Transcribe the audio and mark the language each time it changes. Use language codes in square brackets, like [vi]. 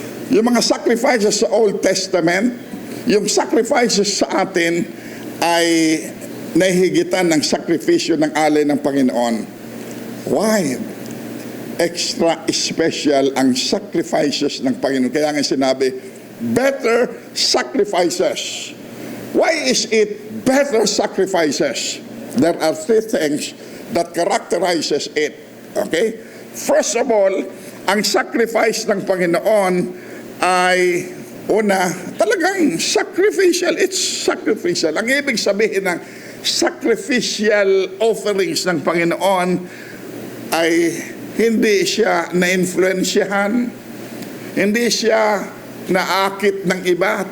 [tl] Yung mga sacrifices sa Old Testament, yung sacrifices sa atin ay nahihigitan ng sakripisyo ng alay ng Panginoon. [en] Why? [tl] Extra special ang sacrifices ng Panginoon. Kaya nga sinabi, [en] better sacrifices. Why is it better sacrifices? There are three things that characterizes it. Okay? [tl] First of all, ang sacrifice ng Panginoon ay una, talagang sacrificial. [en] It's sacrificial. [tl] Ang ibig sabihin ng sacrificial offerings ng Panginoon ay hindi siya na-influensyahan, hindi siya naakit ng iba.